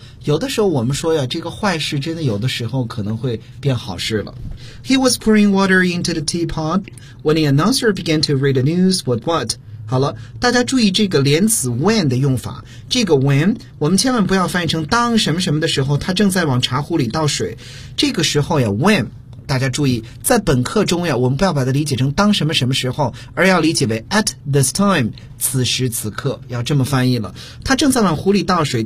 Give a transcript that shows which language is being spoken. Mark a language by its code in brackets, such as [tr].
[zh] 有的时候我们说呀，这个坏事真的有的时候可能会变好事了。 [en] He was pouring water into the teapot when the announcer began to read the news with what? [zh] 好了，大家注意这个连词 when 的用法。这个 when 我们千万不要翻译成当什么什么的时候他正在往茶壶里倒水。这个时候呀 when 大家注意在本课中呀，我们不要把它理解成当什么什么时候，而要理解为 at this time。此时此刻要这么翻译了，他正在往壶里倒水。